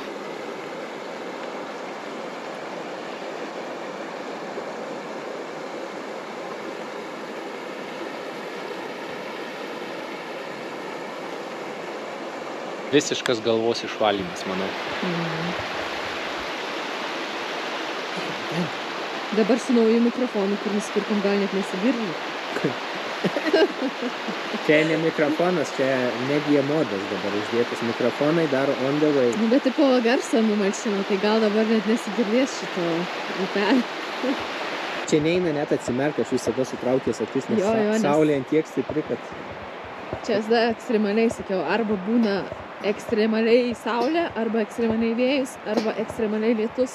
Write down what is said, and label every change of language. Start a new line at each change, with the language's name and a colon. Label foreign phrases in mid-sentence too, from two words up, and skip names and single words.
Lithuanian: Visiškas galvos išvalymas, manau. Dabar su nauju mikrofonu, kur nusipirkom, gal net nesigirdi. Čia ne mikrofonas, čia media modas dabar uždėtas. Mikrofonai daro
English: on the way.
Lithuanian: Nu, bet tipo garsą numalšino, tai gal dabar net nesigirdės šito upelį. Čia neina net atsimerka, aš visada sutraukęs akis, nes saulė ant tiek stipri, kad... Čia visada ekstremaliai sakiau, arba būna ekstremaliai saulė, arba ekstremaliai vėjus, arba ekstremaliai lietus.